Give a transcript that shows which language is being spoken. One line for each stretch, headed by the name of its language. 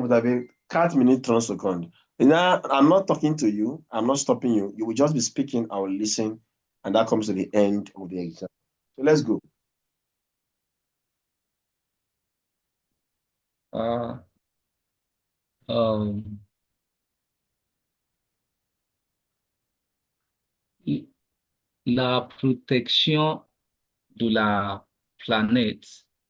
French: Vous avez 4 minutes 30 secondes.
English: And now, I'm not talking to you. I'm not stopping you. You will just be speaking. I will listen. And that comes to the end of the exam. So let's go.
French: Uh, um, la protection de la planète